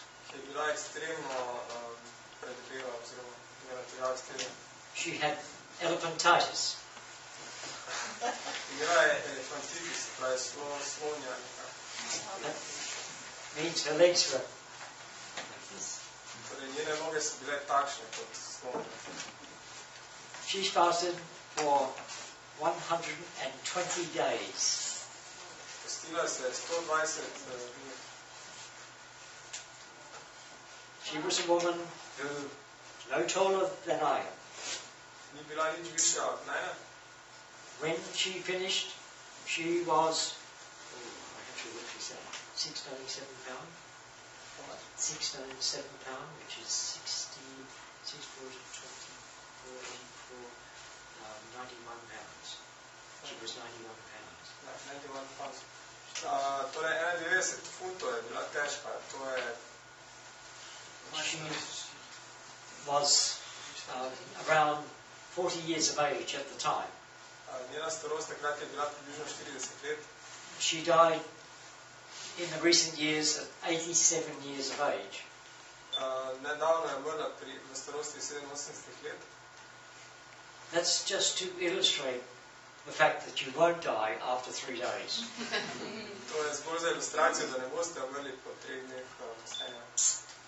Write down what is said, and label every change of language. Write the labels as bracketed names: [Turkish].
[Slovenian] ki je bila ekstremno predebela oziroma imela težave s tem. [English] She had elephantitis. [Slovenian] Imela je elefantitis, se pravi slonja nekako. [English] That means her legs were like this. [Slovenian] Torej njene noge so bile takšne kot slonja. [English] She fasted for 120 days. [Slovenian] Postila se je 120 dni. [English] She was a woman who, no taller than I am. [Slovenian] Ni bila nič višja od mene. [English] When she finished, she was, I have to look this out, 6 stone 7 pound. 6 stone 7 pound, which is 60, 6, 40, 20, 44, 91 pounds. She was 91 pounds. 91 pounds. [Slovenian] Torej 91 funtov je bila težka. To je... [English] She was around 40 years of age at the time. [Slovenian] Njena starost takrat je bila približno 40 let. [English] She died in the recent years at 87 years of age. [Slovenian] Nedavno je umrla v starosti 87 let. [English] That's just to illustrate the fact that you won't die after 3 days. [Slovenian] To je zgolj za ilustracijo, da ne boste umrli po 3 dneh vstenja.